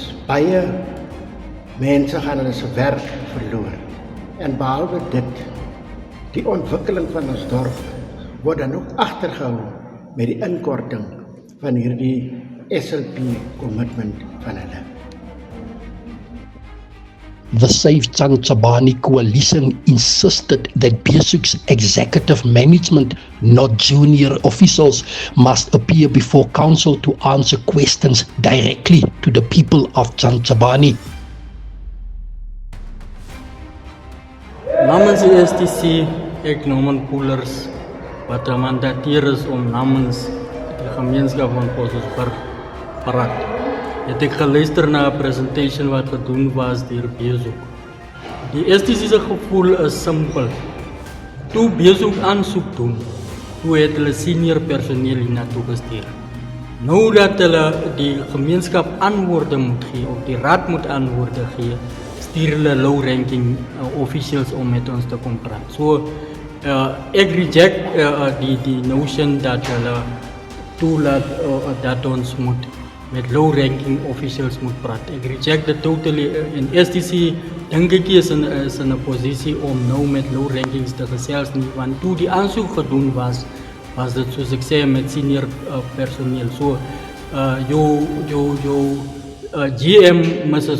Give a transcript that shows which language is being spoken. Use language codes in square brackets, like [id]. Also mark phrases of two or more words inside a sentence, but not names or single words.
[af] Baie mense gaan hulle se werk verloor. En behalwe dit, die ontwikkeling van ons dorp word dan ook agtergehou met die inkorting van hierdie SLP commitment van hulle. [en] The Save Tsantsabani coalition insisted that Beeshoek's executive management, not junior officials, must appear before council to answer questions directly to the people of Tsantsabani. [af] Namens die STC, ek Norman Poelers, wat gemandateer is om namens die gemeenskap van Postmasburg praat. Het ek geluister na 'n presentation wat gedoen was deur Beeshoek. Die STC se gevoel is simpel. Toe Beeshoek aansoek doen, toe het hulle senior personeel hiernatoe gestuur. Nou dat hulle die gemeenskap antwoorde moet gee, of die raad moet antwoorde gee, stuur hulle [en] low-ranking officials [af] om met ons te kom praat. So, ek reject die notion dat hulle toelaat dat ons moet met [en] low-ranking officials [af] moet praat. Ek reject dit totally. In STC dink ek is in 'n posisie om nou met low-rankings te gesels nie, want toe die aansoek gedoen was dit soos ek sê met senior personeel. So, GM Mrs.